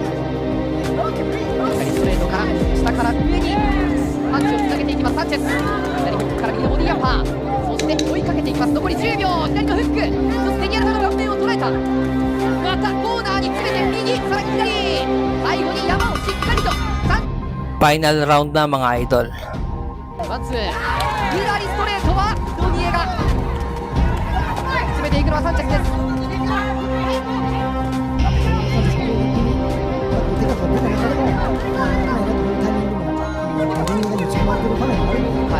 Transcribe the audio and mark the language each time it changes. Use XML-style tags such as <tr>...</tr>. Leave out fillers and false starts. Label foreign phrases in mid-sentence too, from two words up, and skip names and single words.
<ja>左ストレートから下から上にパンチをつなげていきますサンチェス。左フックから右のボディアッパー。そして追いかけていきます。残り10秒。左のフック。そしてレニエガの顔面を捉えた。またコーナーに詰めて右、さらに左、最後に山をしっかりと</ja> <en>Final round</en> <tl>na mga idol.</tl> <ja>ワンツー、左ストレートはロニエが詰めていくのはサンチェスです。手が出た中でも、タイミングも、レニエガに打ち込まれてる場面があるので、</ja>